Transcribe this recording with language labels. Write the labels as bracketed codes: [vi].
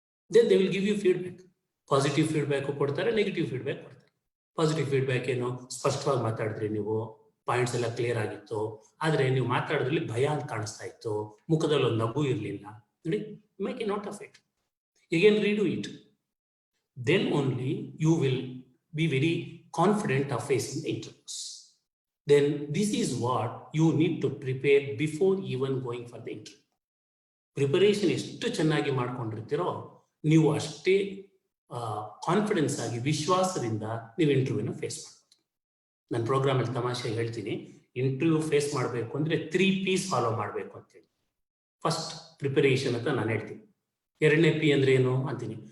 [en] Then they will give you feedback. Positive feedback [kn] ಕೊಡ್ತಾರೆ, [en] Negative feedback ಕೊಡ್ತಾರೆ. [kn] Positive feedback ಏನು, ಸ್ಪಷ್ಟವಾಗಿ ಮಾತಾಡಿದ್ರಿ ನೀವು, ಪಾಯಿಂಟ್ಸ್ ಎಲ್ಲ ಕ್ಲಿಯರ್ ಆಗಿತ್ತು, ಆದ್ರೆ ನೀವು ಮಾತಾಡೋದ್ರಲ್ಲಿ ಭಯ ಅಂತ ಕಾಣಿಸ್ತಾ ಇತ್ತು, ಮುಖದಲ್ಲಿ ಒಂದು ನಗು ಇರಲಿಲ್ಲ. [en] ನೋಡಿ, make a note of it, again read it. Then only you will be very confident of facing the interviews. Then this is what you need to prepare before even going for the interview. [kn] Preparation ಎಷ್ಟು ಚೆನ್ನಾಗಿ ಮಾಡ್ಕೊಂಡಿರ್ತೀರೋ ನೀವು ಅಷ್ಟೇ confidence ಆಗಿ, ವಿಶ್ವಾಸದಿಂದ ನೀವು ಇಂಟರ್ವ್ಯೂನ face ಮಾಡ್ಬೋದು. ನನ್ನ ಪ್ರೋಗ್ರಾಮಲ್ಲಿ ತಮಾಷೆ ಹೇಳ್ತೀನಿ, ಇಂಟರ್ವ್ಯೂ ಫೇಸ್ ಮಾಡಬೇಕು ಅಂದ್ರೆ 3 P's ಫಾಲೋ ಮಾಡಬೇಕು ಅಂತೇಳಿ. ಫಸ್ಟ್ ಪ್ರಿಪರೇಷನ್ ಅಂತ ನಾನು ಹೇಳ್ತೀನಿ. 2ನೇ P ಅಂದ್ರೆ ಏನು ಅಂತೀನಿ.